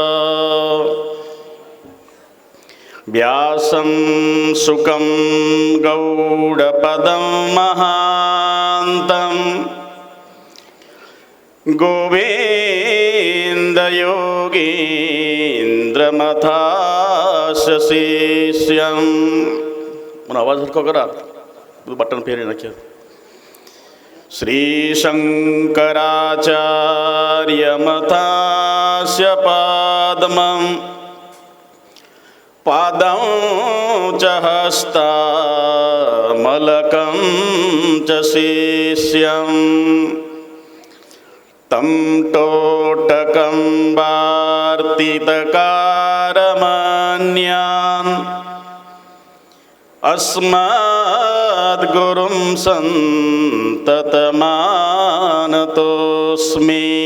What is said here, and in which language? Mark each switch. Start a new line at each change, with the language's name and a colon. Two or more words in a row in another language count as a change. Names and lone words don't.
Sanskrit: व्यासं शुकं गौडपदं महान्तं गोविंदयोगीन्द्रमथास्य शिष्यं।
Hindi: मन आवाज हल्का करा, बटन फेरी रखिए।
Sanskrit: श्री शंकराचार्यमथास्य पादमं पादं च हस्तामलकं च शिष्यं तं टोटकं वार्तितकारमन्यान् अस्मद्गुरुं सन्ततमानतोऽस्मि।